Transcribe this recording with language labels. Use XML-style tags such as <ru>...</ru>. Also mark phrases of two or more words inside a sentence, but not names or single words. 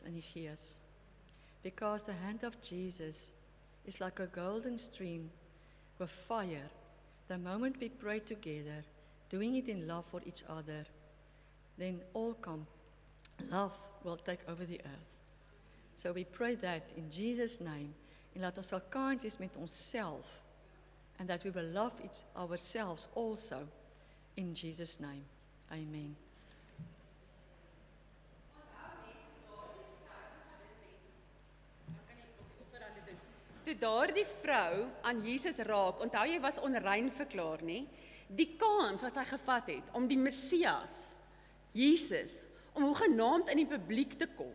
<af>in die Gees,</af> <en>because the hand of Jesus is like a golden stream with fire. The moment we pray together, doing it in love for each other, then love will take over the earth. So we pray that in Jesus' name,</en> <af>en laat ons sal kind wees met onsself,</af> <en>and that we will love ourselves also, in Jesus' name. Amen.</en> <af>Toe daardie vrou aan Jesus raak, onthou jy was onrein verklaar, nie? Die kans wat hy gevat het om die Messias, Jesus, om hoegenaamd in die publiek te kom.</af>